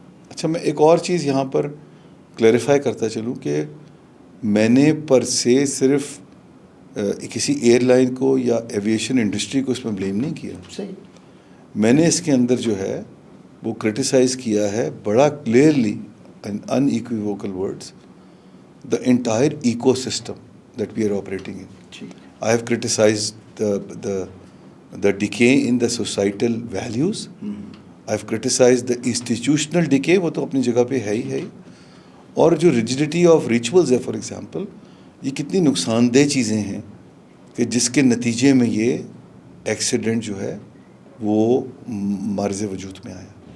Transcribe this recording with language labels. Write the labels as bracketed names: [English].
[Urdu] اچھا میں ایک اور چیز یہاں پر کلیریفائی کرتا چلوں کہ میں نے پر سے صرف کسی ایئر لائن کو یا ایویشن انڈسٹری کو اس میں بلیم نہیں کیا. صحیح. میں نے اس کے اندر جو ہے وہ [English] Criticize کیا ہے بڑا clearly in unequivocal words the entire ecosystem that we are operating in. I have criticized the decay in the societal values. I've criticized the institutional decay, [Urdu] وہ تو اپنی جگہ پہ ہے ہی. اور جو [English] rigidity of rituals [Urdu] ہے فار ایگزامپل، یہ کتنی نقصان دہ چیزیں ہیں کہ جس کے نتیجے میں یہ ایکسیڈنٹ جو ہے وہ معرض وجود میں آیا.